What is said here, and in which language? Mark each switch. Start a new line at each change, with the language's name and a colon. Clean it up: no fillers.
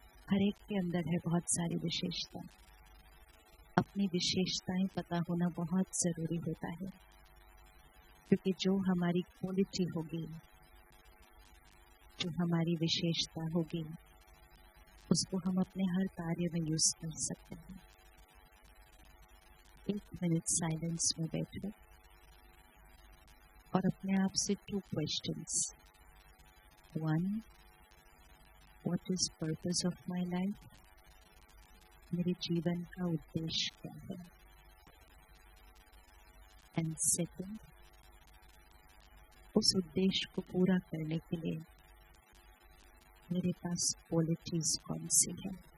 Hindi: हर एक के अंदर है बहुत सारी विशेषता। अपनी विशेषताएं पता होना बहुत जरूरी होता है, क्योंकि जो हमारी क्वालिटी होगी, जो हमारी विशेषता होगी, उसको हम अपने हर कार्य में यूज कर सकते हैं। 1 मिनट साइलेंस में बैठो और अपने आप से 2 questions
English: One, what is purpose of my life?
Hindi: मेरे जीवन का उद्देश्य क्या है?
English: And second,
Hindi: उस उद्देश्य को पूरा करने के लिए मेरे पास क्वालिटीज कौन सी है?